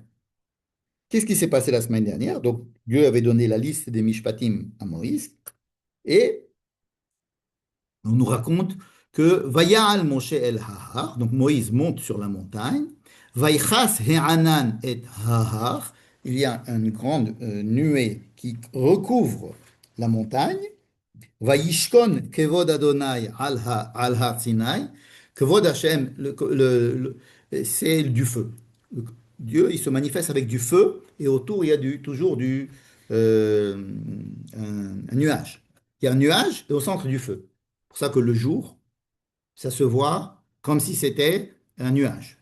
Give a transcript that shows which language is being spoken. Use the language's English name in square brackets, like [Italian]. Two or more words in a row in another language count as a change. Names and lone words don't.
[French] Qu'est-ce qui s'est passé la semaine dernière? Donc, Dieu avait donné la liste des Mishpatim à Moïse, et on nous raconte que [Hebrew] ויעל משה אל ההר, [French] donc Moïse monte sur la montagne, [Hebrew] ויכס הענן את ההר, [French] il y a une grande nuée qui recouvre la montagne. [Hebrew] וישכן כבוד אדני על הר סיני. כבוד השם, [French] c'est du feu. Dieu, il se manifeste avec du feu et autour, il y a toujours euh, un nuage. Il y a un nuage et au centre du feu. C'est pour ça que le jour, ça se voit comme si c'était un nuage.